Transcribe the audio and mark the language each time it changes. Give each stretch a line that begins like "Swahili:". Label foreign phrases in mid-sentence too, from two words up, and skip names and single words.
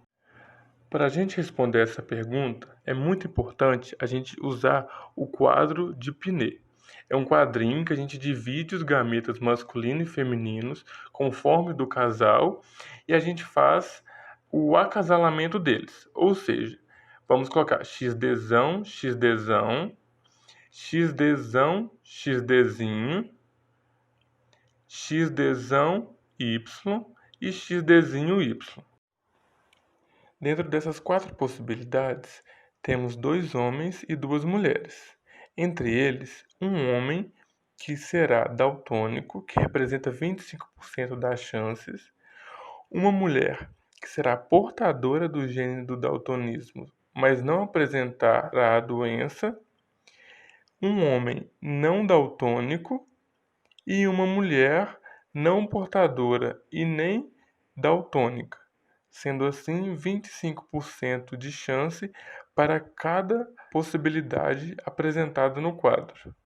Portuguese: Para a gente responder essa pergunta, é muito importante a gente usar o quadro de Pinet. É um quadrinho que a gente divide os gametas masculinos e femininos conforme do casal e a gente faz o acasalamento deles. Ou seja, vamos colocar XDzão, XDzão, XDzão, XDzinho, XDzão Y e XDzinho Y. Dentro dessas quatro possibilidades, temos dois homens e duas mulheres. Entre eles, um homem que será daltônico, que representa 25% das chances, uma mulher que será portadora do gene do daltonismo, mas não apresentará a doença, um homem não daltônico e uma mulher não portadora e nem daltônica, sendo assim 25% de chance para cada possibilidade apresentada no quadro.